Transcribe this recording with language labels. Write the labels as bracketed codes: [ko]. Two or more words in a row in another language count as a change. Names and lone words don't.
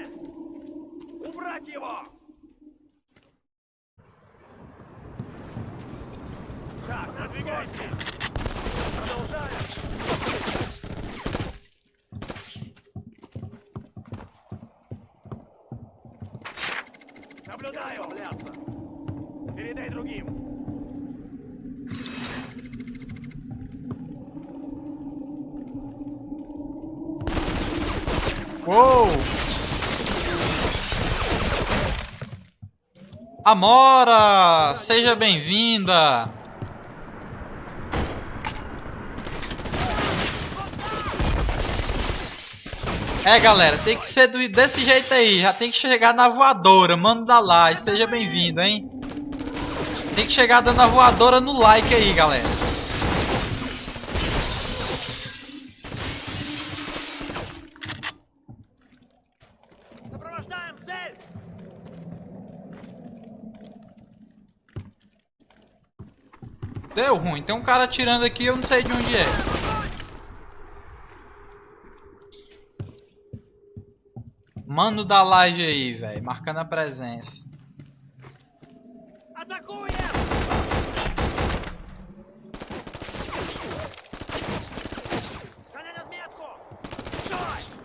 [ru] Убрать его. Так, надвигайся. Продолжаем. Наблюдаю, бляться. Передай другим. Uou! [pt] Amora, seja bem-vinda. É, galera, tem que ser desse jeito aí. Já tem que chegar na voadora. Mano da laje, seja bem-vindo, hein? Tem que chegar dando a voadora no like aí, galera. [ru] Сопровождаем цель. [pt] Deu ruim. Tem um cara atirando aqui, eu não sei de onde é. Mano da laje aí, velho. Marcando a presença. [ru] Атакуем! Занять отметку! Стой!